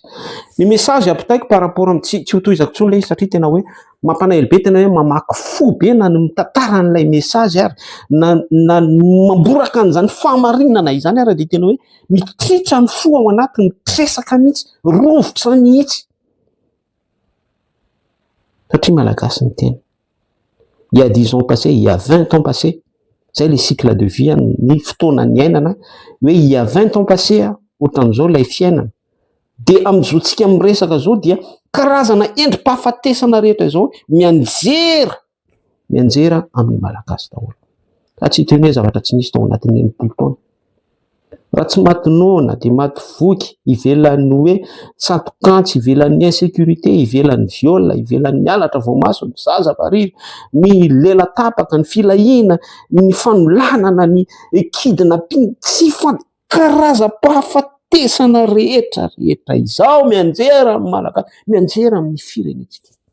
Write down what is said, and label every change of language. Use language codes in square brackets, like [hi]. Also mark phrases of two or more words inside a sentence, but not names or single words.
[mg] Ny message ampitaiko [fr] par rapport [mg] amin'ny tsy ho tohizako intsony ilay izy satria tena hoe mampanahelo be, tena hoe mamaky fo be na ny mitantara an'ilay message ary na mamboraka an'izany fahamarinana izany ary dia tena hoe mitritra ny fo ao anatiny, tresaka mihitsy, rovitra mihitsy. Satria malagasy ny tena. [fr] Il y a 10 ans passés, il y a 20 ans passés, c'est le cycle de vie, [mg] ny fotoana ny ainana, hoe [fr] il y a 20 ans passés, [mg] ohatran'izao ilay fiainana. Dia amin'izao tsika miresaka izao dia karazana endrim-pahafatesana rehetra izao mianjera amin'ny malagasy daholo. Ka tsy hiteny hoe zavatra tsy nisy tao anatin'ny enimpolo taona. Raha tsy maty noana dia maty voky, ivelan'ny hoe tsantokantsy, ivelan'ny insécurité, ivelan'ny viol, ivelan'ny halatra voamaso, ny zaza variry, ny lela tapaka, ny filahiana, ny fanolanana, ny kidnapping, tsy karazam-pahafatesana rehetrarehetra izao mianjera amin'ny malagasy, mianjera amin'ny firenentsika.